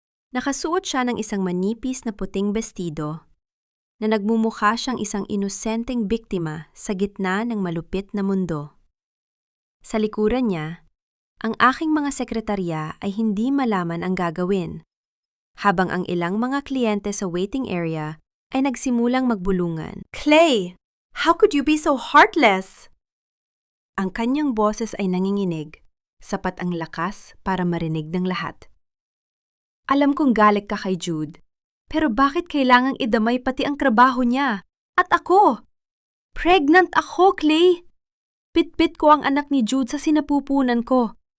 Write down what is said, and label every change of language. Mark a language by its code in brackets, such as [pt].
[tl] Nakasuot siya ng isang manipis na puting bestido na nagmumukha siyang isang inosenteng biktima sa gitna ng malupit na mundo. Sa likuran niya, ang aking mga sekretarya ay hindi malaman ang gagawin, habang ang ilang mga kliyente sa waiting area ay nagsimulang magbulungan. [en] "Clay, how could you be so heartless?" [tl] Ang kanyang boses ay nanginginig, sapat ang lakas para marinig ng lahat. Alam kong galit ka kay Jude, pero bakit kailangang idamay pati ang trabaho niya? At ako? Pregnant ako, Clay! Pit-pit ko ang anak ni Jude sa sinapupunan ko.